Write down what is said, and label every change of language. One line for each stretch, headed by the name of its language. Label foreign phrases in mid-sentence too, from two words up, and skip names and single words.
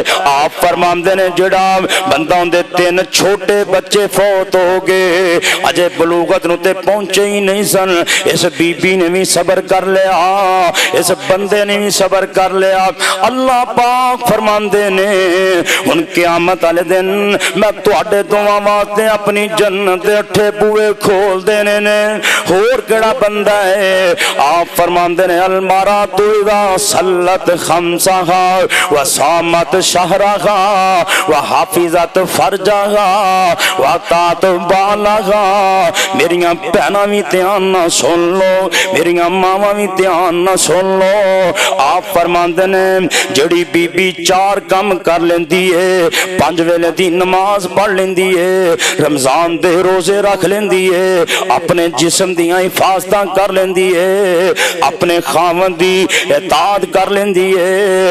Punjabi: آپ فرماندے نے جیہڑا بندہ اوہدے 3 چھوٹے بچے فوت ہو گئے، اجے بلوغت نوں تے پہنچے ہی نہیں سن، اس بی بی نے بھی صبر کر لیا، اس بندے نے بھی صبر کر لیا. اللہ پاک فرماندے نے ہن قیامت والے دن میں تہاڈے دوواں واسطے اپنی جنت دے 8 بوہے کھول دینے نے. ہور کیہڑا بندہ ہے? آپ فرماندے نے
Arabic: المرأة إذا صلت خمسها وصامت شهرها وحفظت فرجها وأطاعت بعلها.
Punjabi: میریاں بھیناں بھی دھیان نا سن لو، میریاں ماواں بھی دھیان نا سن لو. آپ فرماندے نے جیہڑی بی بی 4 کم کر لیندی ہے، 5 ویلے دی نماز پڑھ لیندی ہے، رمضان دے روزے رکھ لیندی ہے، اپنے جسم دیاں حفاظتاں کر لیندی ہے، اپنے خاوند دی اطاعت کر لیندی ہے.